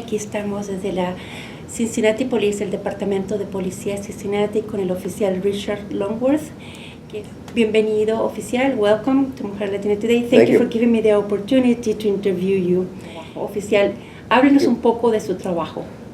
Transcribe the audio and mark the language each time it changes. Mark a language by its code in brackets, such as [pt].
[es] Aquí estamos desde la Cincinnati Police, el Departamento de Policía de Cincinnati, con el oficial Longworth. Bienvenido, oficial. [en] Welcome to Latina Today. Thank you for giving me the opportunity to interview you. [es] Oficial, háblenos un poco de su trabajo.